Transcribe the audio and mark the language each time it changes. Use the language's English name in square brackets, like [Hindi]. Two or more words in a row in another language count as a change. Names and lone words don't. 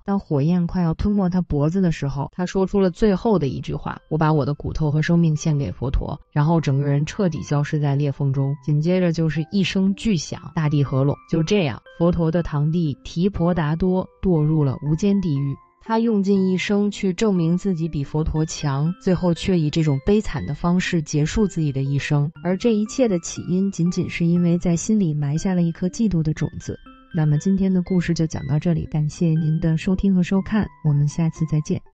[Chinese] 當火焰快要吞沒他脖子的時候，他說出了最後的一句話：“我把我的骨頭和生命獻給佛陀。” 然後整個人徹底消失在裂縫中。緊接着就是一聲巨響，大地合攏。就這樣，佛陀的堂弟提婆達多墮入了無間地獄。他用盡一生去證明自己比佛陀強，最後卻以這種悲慘的方式結束自己的一生。而這一切的起因，僅僅是因為在心裡埋下了一顆嫉妒的種子。那麼今天的故事就講到這裡，感謝您的收聽和收看，我們下次再見。